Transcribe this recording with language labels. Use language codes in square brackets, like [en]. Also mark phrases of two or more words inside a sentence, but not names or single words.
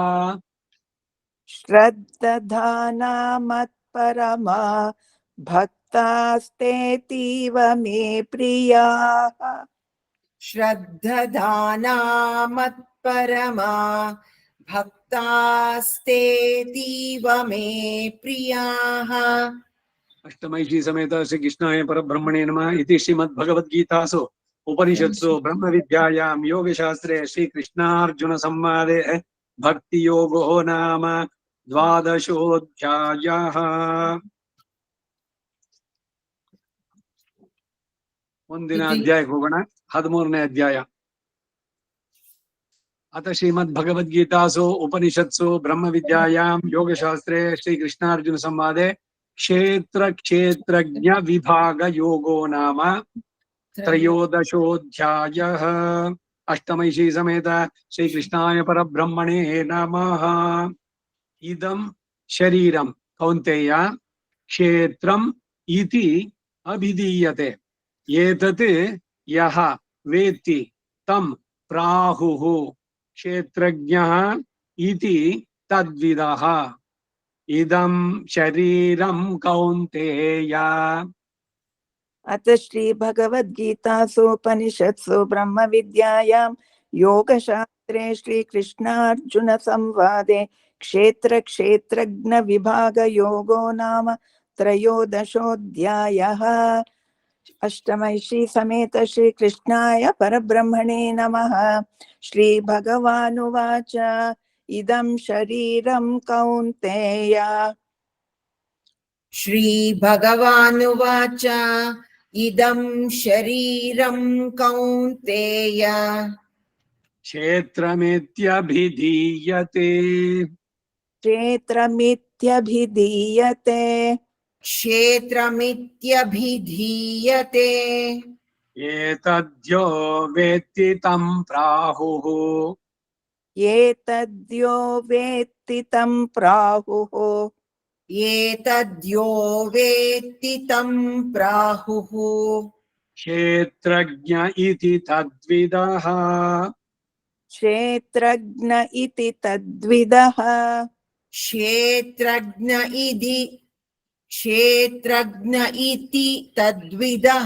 [sa] ಶ್ರದ್ಧಧಾನಾ ಮತ್ಪರಮಾ ಭಕ್ತಾಸ್ತೇತೀವ ಮೇ ಪ್ರಿಯಾಃ. ಶ್ರದ್ಧಧಾನಾ ಮತ್ಪರಮಾ ಭಕ್ತಾಸ್ತೇತೀವ ಮೇ ಪ್ರಿಯಾಃ. ಅಷ್ಟಮೈಷಿ ಸಮೇತ ಶ್ರೀ ಕೃಷ್ಣಾಯ ಪರಬ್ರಹ್ಮಣೇ ನಮಃ. ಇತಿ ಶ್ರೀಮದ್ ಭಗವದ್ಗೀತಾಸು ಉಪನಿಷತ್ಸು ಬ್ರಹ್ಮ ವಿದ್ಯಾಯಾಂ ಯೋಗಶಾಸ್ತ್ರೇ ಶ್ರೀ ಕೃಷ್ಣಾರ್ಜುನ ಸಂವಾದೆ ಭಕ್ತಿ ಯೋಗೋ ನಾಮ 12ೋऽಧ್ಯಾಯಃ. [kn] ಮುಂದಿನ ಅಧ್ಯಾಯಕ್ಕೆ ಹೋಗೋಣ. 13ನೇ ಅಧ್ಯಾಯ. [sa] ಅತ ಶ್ರೀಮದ್ ಭಗವದ್ಗೀತಾಸು ಉಪನಿಷತ್ಸು ಬ್ರಹ್ಮ ವಿದ್ಯಾಯಾಂ ಯೋಗಶಾಸ್ತ್ರೇ ಶ್ರೀ ಕೃಷ್ಣಾರ್ಜುನ ಸಂವಾದೆ ಕ್ಷೇತ್ರ ಕ್ಷೇತ್ರಜ್ಞ ವಿಭಾಗ ಯೋಗೋ ನಾಮ 13ೋऽಧ್ಯಾಯಃ. ಅಷ್ಟಮೈಷಿ ಸಮೇತ ಶ್ರೀ ಕೃಷ್ಣಾಯ ಪರಬ್ರಹ್ಮಣೇ ನಮಃ. ಇದಂ ಶರೀರಂ ಕೌಂತೆಯ ಕ್ಷೇತ್ರಂ ಇತಿ ಅಭಿಧೀಯತೆ. ಏತತ್ ಯಃ ವೇತ್ತಿ ತಂ ಪ್ರಾಹುಃ ಕ್ಷೇತ್ರಜ್ಞಃ ಇತಿ ತದ್ವಿದಃ. ಇದಂ ಶರೀರಂ ಕೌಂತೆಯ. ಅತ ಶ್ರೀ ಭಗವದ್ಗೀತಾಸು ಉಪನಿಷತ್ಸು ಬ್ರಹ್ಮ ವಿದ್ಯಾಯಾಂ ಯೋಗಶಾಸ್ತ್ರೇ ಶ್ರೀ ಕೃಷ್ಣಾರ್ಜುನ ಸಂವಾದೆ ಕ್ಷೇತ್ರ ಕ್ಷೇತ್ರಜ್ಞ ವಿಭಾಗ ಯೋಗೋ ನಾಮ 13ೋऽಧ್ಯಾಯಃ. ಅಷ್ಟಮೈಷಿ ಸಮೇತ ಶ್ರೀ ಕೃಷ್ಣಾಯ ಪರಬ್ರಹ್ಮಣೇ ನಮಃ. ಶ್ರೀ ಭಗವಾನುವಾಚ ಇದಂ ಶರೀರಂ ಕೌಂತೆಯ. ಶ್ರೀ ಭಗವಾನುವಾಚ ಇದಂ ಶರೀರಂ ಕೌಂತೆಯ ಕ್ಷೇತ್ರಮಿತ್ಯಭಿಧೀಯತೆ. ಕ್ಷೇತ್ರಮಿತ್ಯಭಿಧೀಯತೆ. ಕ್ಷೇತ್ರಮಿತ್ಯಭಿಧೀಯತೆ. ಏತದ್ಯೋ ವೇತ್ತಿ ತಂ ಪ್ರಾಹುಃ. ಏತದ್ಯೋ ವೇತ್ತಿ ತಂ ಪ್ರಾಹುಃ. ಏತದ್ಯೋ ವೇತ್ತಿ ತಂ ಪ್ರಾಹುಃ. ಕ್ಷೇತ್ರಜ್ಞ ಇತಿ ತದ್ವಿದಃ. ಕ್ಷೇತ್ರಜ್ಞ ಇತಿ ತದ್ವಿದಃ. ಕ್ಷೇತ್ರಜ್ಞ ಇತಿ ತದ್ವಿದಃ.